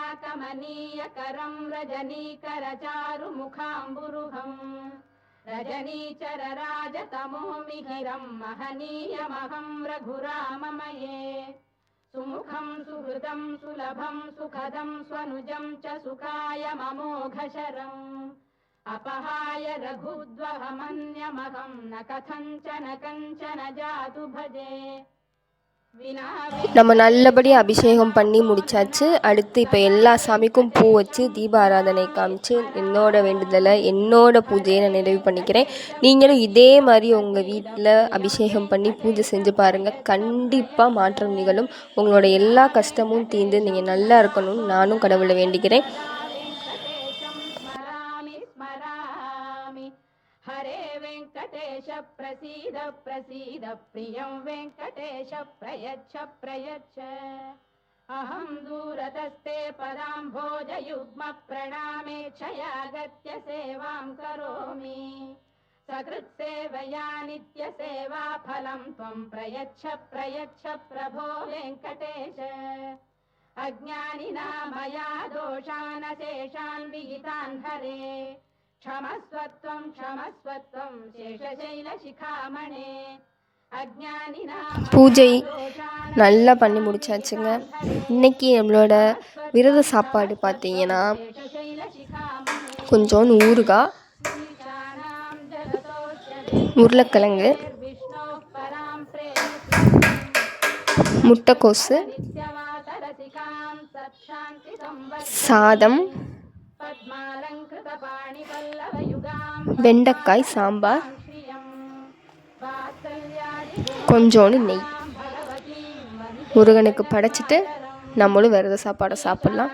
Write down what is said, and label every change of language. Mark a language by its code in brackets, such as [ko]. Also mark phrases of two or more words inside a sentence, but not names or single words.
[sa] कमनीय करं रजनीकर चारु मुखाम्बुरुहम् रजनीचर राजतमो मिहिरं महनीयमहं रघुराममये सुमुखं सुहृदं सुलभं सुखदं स्वनुजं च सुखाय ममोघशरम् अपहाय रघुद्वहमन्यमहं न कथञ्चन कञ्चन जातु भजे [ta] நம்ம நல்லபடியாக அபிஷேகம் பண்ணி முடித்தாச்சு. அடுத்து இப்போ எல்லா சாமிக்கும் பூ வச்சு தீபாராதனை காமிச்சு என்னோட வேண்டுதலை என்னோட பூஜையை நான் நிறைவு பண்ணிக்கிறேன். நீங்களும் இதே மாதிரி உங்கள் வீட்டில் அபிஷேகம் பண்ணி பூஜை செஞ்சு பாருங்கள். கண்டிப்பாக மாற்றம் நிகழும். உங்களோட எல்லா கஷ்டமும் தீர்ந்து நீங்கள் நல்லா இருக்கணும்னு நானும் கடவுளை வேண்டிக்கிறேன். [sa] हरे वेङ्कटेश प्रसीद प्रसीद प्रियं वेङ्कटेश प्रयच्छ प्रयच्छ अहं दूरतस्ते पदाम्भोजयुग्म प्रणामेक्षया गत्य सेवां करोमि सकृत्सेवया नित्यसेवा फलं त्वं प्रयच्छ प्रयच्छ प्रभो वेङ्कटेश अज्ञानिना मया दोषान् शेषान् विहितान् हरे क्षमस्वत्वं क्षमस्वत्वं शेषशैलशिखामणे [ta] பூஜை நல்லா பண்ணி முடிச்சாச்சுங்க. இன்றைக்கி நம்மளோட விரத சாப்பாடு பார்த்தீங்கன்னா கொஞ்சோண்டு ஊறுகாய், உருளைக்கிழங்கு, முட்டைக்கோசு, சாதம், வெண்டைக்காய் சாம்பார், கொஞ்சோண்டு நெய் முருகனுக்கு படைச்சிட்டு நம்மளும் விரத சாப்பாடை சாப்பிட்லாம்.